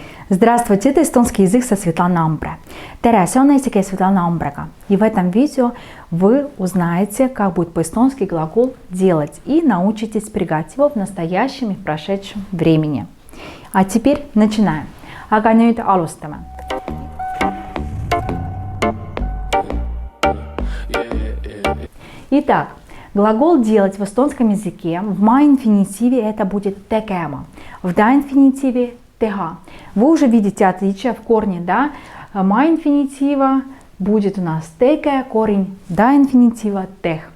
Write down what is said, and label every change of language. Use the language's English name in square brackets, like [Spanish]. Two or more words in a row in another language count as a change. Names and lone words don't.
[Russian] Здравствуйте, это эстонский язык со Светланой Амбре. [Estonian] Tere, see on eesti keel Светлана Амбрega. [Russian] И в этом видео вы узнаете, как будет по-эстонски глагол делать и научитесь спрягать его в настоящем и в прошедшем времени. А теперь начинаем. [Estonian] Aga nüüd alustame. [Russian] Итак, глагол делать в эстонском языке в ма-инфинитиве это будет tegema, в да-инфинитиве teha. Вы уже видите отличие в корне, да? Ма-инфинитива будет у нас teге, корень да-инфинитива teх.